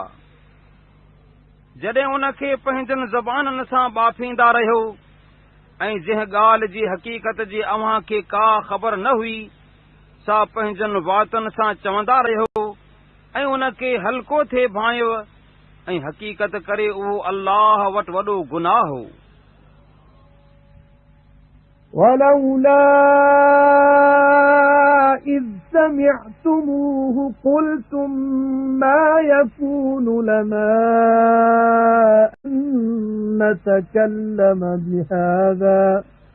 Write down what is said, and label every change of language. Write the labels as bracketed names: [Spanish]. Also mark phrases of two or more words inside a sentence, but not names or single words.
[Sindhi] जॾहिं उन खे पंहिंजनि ज़बाननि सां ॿाफींदा रहियो ऐं जंहिं ॻाल्हि जी हक़ीक़त जी अव्हां खे का ख़बर न हुई सा पंहिंजनि वातनि सां चवंदा रहियो ऐं उन खे हल्को थिए भांयो ऐं हक़ीक़त करे उहो अल्लाह वटि वॾो गुनाह हो। [Arabic] ولولا إذ سمعتموه قلتم ما يكون لنا أن نتكلم بهذا